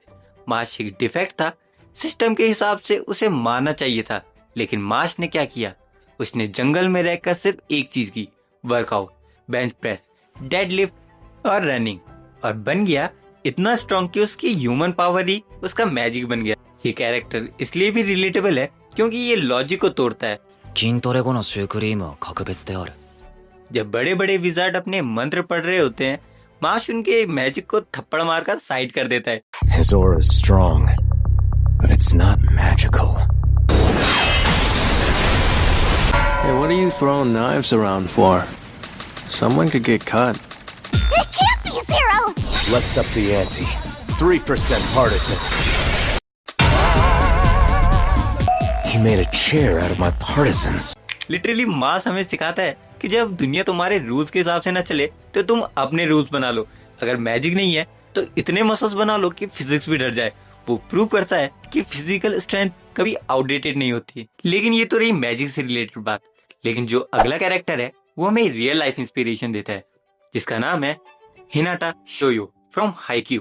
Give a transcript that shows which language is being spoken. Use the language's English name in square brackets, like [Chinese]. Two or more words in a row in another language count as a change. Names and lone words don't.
[Hindi] मार्श एक डिफेक्ट था, सिस्टम के हिसाब से उसे मारना चाहिए था, लेकिन मार्श ने क्या किया? उसने जंगल में रहकर सिर्फ एक चीज की, वर्कआउट, [English] bench press, [Hindi] डेडलिफ्ट और रनिंग, और बन गया इतना स्ट्रॉन्ग कि उसकी [English] human power [Hindi] ही उसका मैजिक बन गया। ये कैरेक्टर इसलिए भी रिलेटेबल है क्योंकि ये लॉजिक को तोड़ता है। [Japanese] 筋トレ後のシュークリームは格別である。 [Hindi] जब बड़े बड़े विजार्ड अपने मंत्र पढ़ रहे होते हैं, मार्श उनके मैजिक को थप्पड़ मारकर साइड कर देता है। [English] His aura is strong, but it's not magical. Hey, what are you throwing knives around for? Someone could get cut. It can't be zero! Let's up the ante. 3% partisan. He made a chair out of my partisans. [Hindi] लिटरली मार्श हमें सिखाता है कि जब दुनिया तुम्हारे रूल्स के हिसाब से न चले तो तुम अपने रूल्स बना लो। अगर मैजिक नहीं है तो इतने मसल्स बना लो कि फिजिक्स भी डर जाए। वो प्रूव करता है कि [English] physical strength [Hindi] कभी आउटडेटेड नहीं होती। लेकिन ये तो रही मैजिक से रिलेटेड बात। लेकिन जो अगला कैरेक्टर है वो हमें [English] real life inspiration [Hindi] देता है, जिसका नाम है हिनाटा शोयो फ्रॉम हाइक्यू।